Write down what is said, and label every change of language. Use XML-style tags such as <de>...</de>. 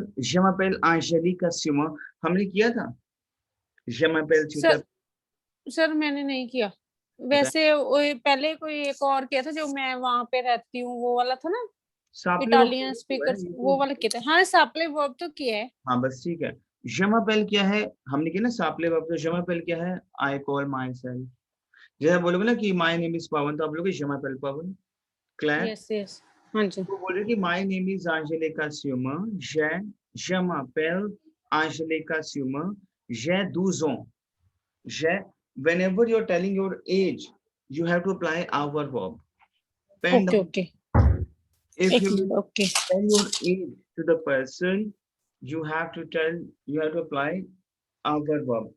<fr>Je m'appelle Angélique Simon.</fr> <hi>हमने किया था.</hi> <fr>Je m'appelle</fr> <hi>सर सर मैंने नहीं किया. वैसे पहले कोई एक और किया था जो मैं वहां पे रहती हूँ वो वाला था ना. इटालियन स्पीकर वो वाला किया था. हाँ सापले वर्ब तो किया है. हाँ बस ठीक है.</hi> <fr>Je m'appelle</fr> <hi>क्या है हमने किया ना सापले वर्ब. तो je m'appelle क्या है</hi> <en>I call myself.</en> <hi>जैसे बोलोगे ना कि</hi> <en>my name is</en> <hi>पवन तो आप लोग</hi> <fr>je m'appelle</fr> <hi>पवन. Claire.</hi> <en>Yes yes.</en> <hi>हाँ जी. तो बोल रहे कि</hi> <en>my name is Angelica Simon.</en> <fr>Je m'appelle Angelica Simon. J'ai 12 ans.</fr> <en>Whenever you're telling your age, you have to apply our verb. Okay. If you Okay. tell your age to the person, you have to apply our verb.</en>